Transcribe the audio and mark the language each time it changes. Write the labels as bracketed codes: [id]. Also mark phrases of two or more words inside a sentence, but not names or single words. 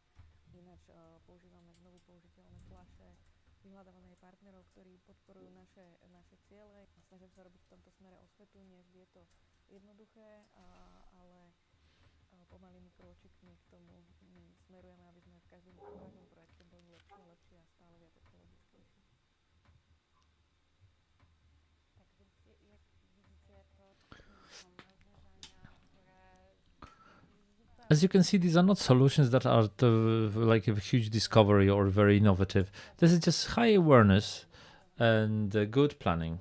[sk] Ináč používame znovu použiteľné fľaše, vyhľadávame aj partnerov, ktorí podporujú naše ciele. Snažím sa robiť v tomto smere osvetu, nie vždy je to jednoduché, ale pomalými krôčikmi k tomu smerujeme, aby sme v každom projekte boli lepšie a lepšie a stále viac ekologickejší. [en] As you can see, these are not solutions that are like a huge discovery or very innovative. This is just high awareness and good planning.